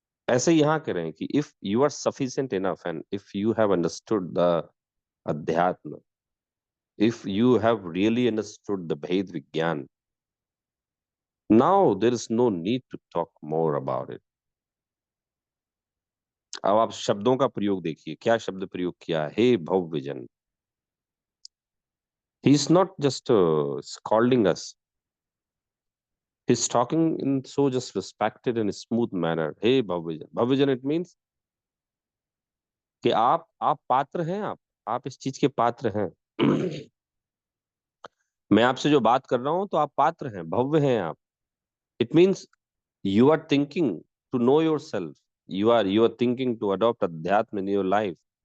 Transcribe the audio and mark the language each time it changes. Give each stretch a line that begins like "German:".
Hindi: ऐसे यहाँ करें कि
English: if you are sufficient enough and if you have understood the adhyatma, if you have really understood the Bhed Vigyan, now there is no need to talk more about it.
Hindi: अब आप शब्दों का प्रयोग देखिए, क्या शब्द प्रयोग किया, हे भव्य जन।
English: He is not just scolding us. He's talking in so just respected and smooth manner. Hey Bhavajan.
Hindi: Bhavajan,
English: it means
Hindi: कि आप पात्र हैं, आप इस चीज के पात्र हैं। मैं आपसे जो बात कर रहा हूं तो आप पात्र हैं, भव्य हैं आप।
English: It means you are thinking to know yourself, you are thinking to adopt adhyatma in your life.